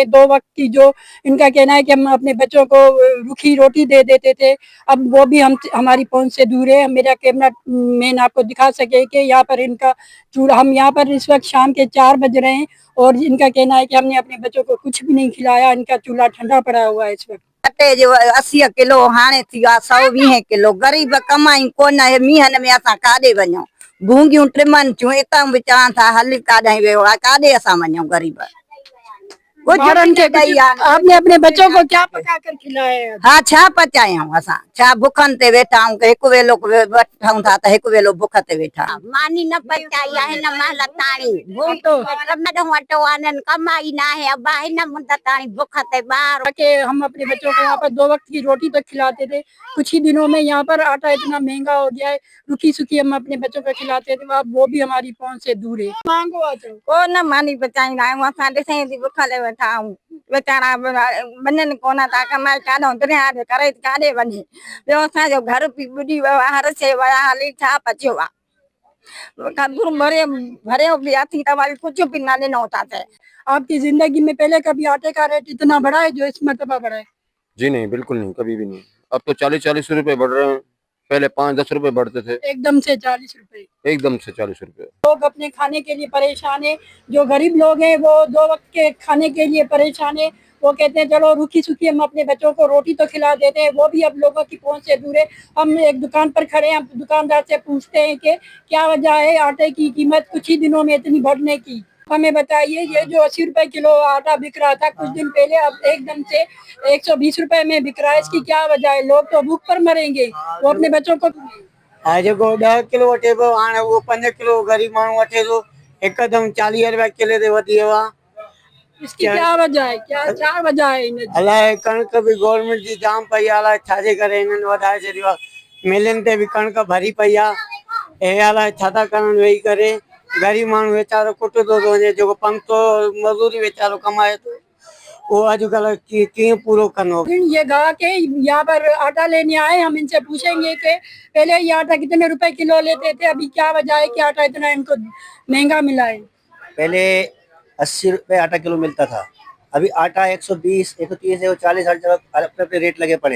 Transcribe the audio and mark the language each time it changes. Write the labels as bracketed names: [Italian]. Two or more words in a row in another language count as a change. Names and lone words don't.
[Hindi] 2 वक्त की जो इनका कहना है कि हम अपने बच्चों को रूखी रोटी दे देते थे, अब वो भी हमारी पहुंच से दूर है। मेरा कैमरा मैन आपको दिखा सके कि यहाँ पर इनका चूल्हा, हम यहाँ पर इस वक्त शाम के 4 बज रहे हैं और इनका कहना है कि हमने अपने बच्चों को कुछ भी नहीं खिलाया। इनका चूल्हा ठंडा पड़ा हुआ है इस वक्त। [Sindhi] अटे जो 80 किलो हाणे थी विया 120 किलो। गरीब कमाई कोन है, मीहन में असां काॾे वञूं, भूंगियूं टिमनि थियूं, इतां बि चवां था हल काॾे वियो आहे, काॾे असां वञूं। गरीब कुछ मारन के ॾेई आन। [Hindi] आपने अपने बच्चों को क्या पका कर खिलाया है? [Sindhi] हाँ छा पचायूं असां छा बुखनि ते वेठा आहियूं हिकु वेलो वठूं था त हिकु वेलो बुख ते वेठा आहियूं। मानी न पचाई आहे हिन महिल ताणी मैडम अटो आननि कमाई न आहे अब हिन मुंद ताणी बुख ते ॿार [Hindi] कि हम अपने बच्चों को यहाँ पर 2 वक्त की रोटी तक खिलाते थे। कुछ ही दिनों में यहाँ पर आटा इतना महंगा हो गया है, रुखी सुखी हम अपने बच्चों को खिलाते थे, अब वो भी हमारी पहुंच से दूर है। मांगो आ जाओ। [Sindhi] को न मानी पचाईंदा आहियूं असां ॾिसे थी बुख ते वेठा आहियूं वीचारा वञनि कोन था कमाए काॾो दुनिया जे करे काॾे वञे ॿियो असांजो घर बि ॿुॾी वियो आहे हर शइ विया हली छा बचियो आहे कदुर भरियो बि अथी दवाई कुझु बि न ॾिनो अथासीं। [Hindi] आपकी जिंदगी में पहले कभी आटे का रेट इतना बढ़ा है जो इस मर्तबा बढ़ा है? जी नहीं, बिल्कुल नहीं, कभी भी नहीं। अब तो 40-40 रुपए बढ़ रहे हैं, पहले 5-10 रुपए बढ़ते थे, एकदम से 40 रुपए। एकदम से 40 रुपए। लोग अपने खाने के लिए परेशान है, जो गरीब लोग हैं वो 2 वक्त के खाने के लिए परेशान है। वो कहते हैं चलो रूखी सूखी हम अपने बच्चों को रोटी तो खिला देते हैं, वो भी अब लोगों की पहुंच से दूर है। हम एक दुकान पर खड़े हैं, हम दुकानदार से पूछते हैं कि क्या वजह है आटे की कीमत कुछ ही दिनों में इतनी बढ़ने की। हमें बताइए, ये जो 80 रुपए किलो आटा बिक रहा था कुछ दिन पहले, अब एकदम से 120 रुपए में बिक रहा है, इसकी क्या वजह है? लोग तो भूख पर मरेंगे, वो अपने बच्चों को [Sindhi] हाणे जेको 10 किलो वठे पियो हाणे उहो 5 किलो ग़रीब माण्हू वठे थो हिकदमि 40 रुपया किले ते वधी वियो आहे। [Hindi] इसकी क्या वजह है? क्या वजह है इन? [Sindhi] अलाए कणिक बि गवर्नमेंट जी जाम पई आहे अलाए छाजे करे हिननि वधाए छॾियो आहे। मिलनि ते बि कणिक भरी पई आहे हे अलाए छा था करणु वेही करे ग़रीब माण्हू वीचारो कुटंदो थो वञे जेको 500 मज़दूरी वीचारो कमाए थो वो अॼुकल्ह कीअं पूरो कंदो। [Hindi] ये गाँव के यहाँ पर आटा लेने आए, हम इनसे पूछेंगे कि पहले ये आटा कितने रुपए किलो लेते थे, अभी क्या वजह है कि आटा इतना इनको महंगा मिला है? पहले 80 रुपए आटा किलो मिलता था, अभी आटा 120, 130, 140 हर जगह अपने अपने रेट लगे पड़े हैं।